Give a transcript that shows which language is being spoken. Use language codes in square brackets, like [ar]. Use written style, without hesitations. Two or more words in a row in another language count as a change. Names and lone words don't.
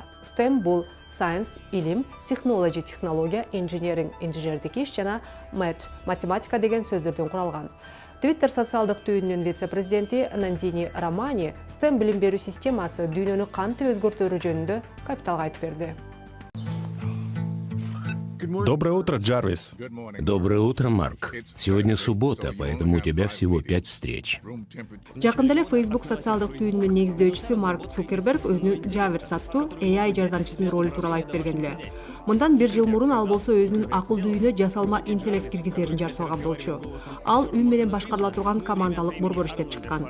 [ky] STEM бул Science, илим, Technology, технология, Engineering, инженердик иш жана Math, математика деген сөздөрдөн куралган. Twitter социалдык түйүнүнүн вице-президенти Нандини Романи STEM билим берүү системасы дүйнөнү кантип өзгөртөөрү жөнүндө Капиталга айтып берди. [ru] Доброе утро, Джарвис. Доброе утро, Марк. Сегодня суббота, поэтому у тебя всего 5 встреч. [ky] Жакында эле Facebook социалдык түйүнүнүн негиздөөчүсү Марк Цукерберг өзүнүн Джаверс аттуу AI жардамчысынын ролу тууралуу айтып берген эле. Мындан 1 жыл мурун ал болсо өзүнүн акылдуу үйүнө жасалма интеллект киргизерин жар салган болчу. Ал үй менен башкарыла турган командалык борбор иштеп чыккан.